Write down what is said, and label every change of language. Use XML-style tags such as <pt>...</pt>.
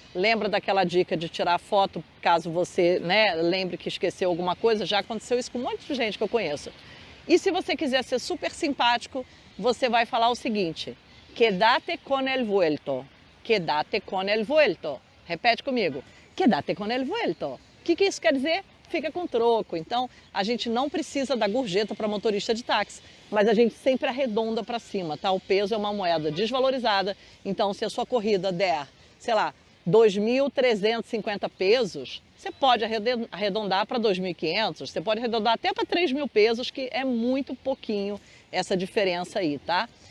<pt>Lembra daquela dica de tirar foto, caso você, né, lembre que esqueceu alguma coisa. Já aconteceu isso com um monte de gente que eu conheço. E se você quiser ser super simpático, você vai falar o seguinte:</pt> <es>quédate con el vuelto,</es> <pt>quédate con el vuelto. Repete comigo:</pt> <es>quédate con el vuelto.</es> <pt>O que isso quer dizer? Fica com troco. Então, a gente não precisa dar gorjeta para motorista de táxi, mas a gente sempre arredonda para cima, tá? O peso é uma moeda desvalorizada, então se a sua corrida der, sei lá, 2.350 pesos, você pode arredondar para 2.500, você pode arredondar até para 3.000 pesos, que é muito pouquinho essa diferença aí, tá?</pt>